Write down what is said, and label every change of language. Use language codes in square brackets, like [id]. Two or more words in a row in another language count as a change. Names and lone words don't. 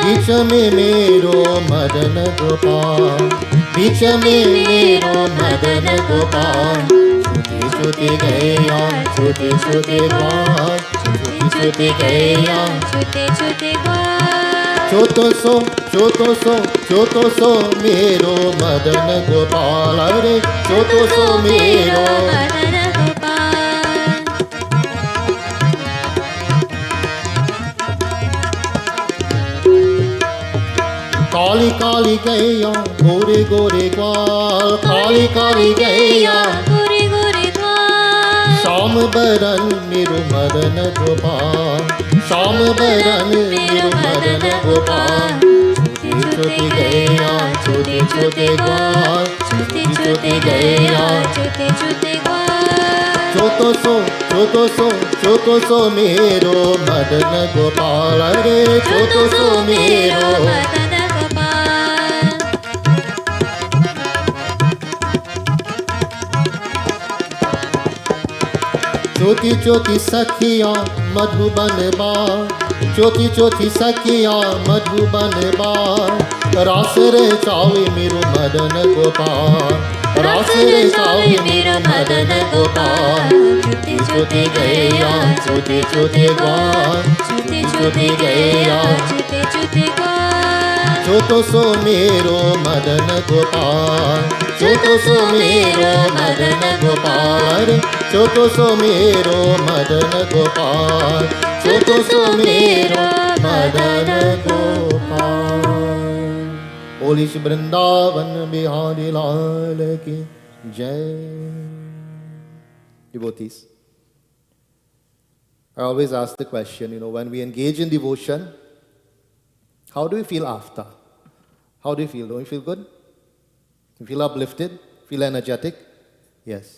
[bra] बीच में मेरो मदन गोपाल, बीच में मेरो मदन गोपाल, छोटे छोटे गया छोटे छोटे ग्वाल, छोटे छोटे गया छोटे छोटे ग्वाल. छोटो सो मेरो मदन गोपाल, अरे छोटो सो मेरो. मदन गोपाल. काली काली गैया गोरे गोरे ग्वाल, काली काली गैया गोरे गोरे ग्वाल. श्याम बरन मेरो मदन गोपाल, श्याम बरन मेरो मदन गोपाल, छोटी छोटी गैया छोटे छोटे ग्वाल, छोटी छोटी गैया छोटे छोटे ग्वाल. छोटो सो मेरो मदन गोपाल, अरे छोटो सो मेरो. मदन गोपाल. छोटी छोटी सखिया मधुबन बार, छोटी छोटी सखिया मधुबन बार, रास रे चावे मेरो मदन गोपाल, रास रे चावे मेरो मदन गोपाल, छोटी छोटी गैया छोटे छोटे ग्वाल, छोटी छोटी गैया छोटे छोटे ग्वाल. छोटो सो मेरो मदन गोपाल, छोटो सो मेरो मदन गोपाल, छोटो सो मेरो मदन गोपाल, छोटो सो मेरो मदन गोपाल. [hi] बोली श्री वृंदावन बिहारी लाल की जय. [en] Devotees, I always ask the question, when we engage in devotion, how do we feel after? How do you feel? Don't you feel good? You feel uplifted? Feel energetic? Yes.